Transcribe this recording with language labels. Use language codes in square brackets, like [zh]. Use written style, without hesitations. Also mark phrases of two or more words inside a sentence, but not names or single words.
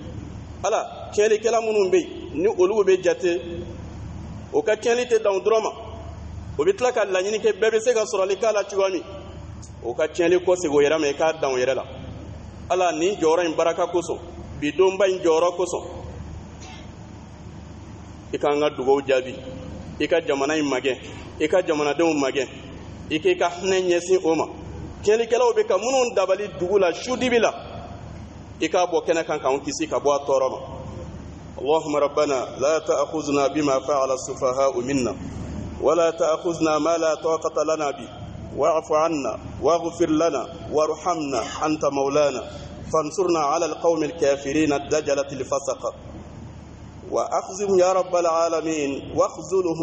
[bm] ala tiɲɛlikɛla minnu bɛ yen ni olu bɛ jate o ka tiɲɛli tɛ dan dɔrɔn ma o bɛ tila ka laɲini kɛ bɛɛ bɛ se ka sɔrɔli k'a la cogoya min o ka tiɲɛli kɔsegin o yɛrɛ ma i k'a dan o yɛrɛ la ala nin jɔyɔrɔ in baraka kosɔn bi donba in jɔyɔrɔ kosɔn i k'an ka dugawu jaabi i ka jamana in magɛn i ka jamanadenw magɛn i k'i ka hinɛ ɲɛsin o ma tiɲɛlikɛlaw bɛ ka minnu dabali dugu la sudibi la i k'a bɔ kɛnɛ kan k'anw kisi ka bɔ a tɔɔrɔ ma [ar] اللهم ربنا لا تأخذنا بما فعل السفهاء منا ولا تأخذنا ما لا طاقة لنا به واعف عنا واغفر لنا وارحمنا أنت مولانا فانصرنا على القوم الكافرين الدجلة الفسقة وأخذهم يا رب العالمين واخذلهم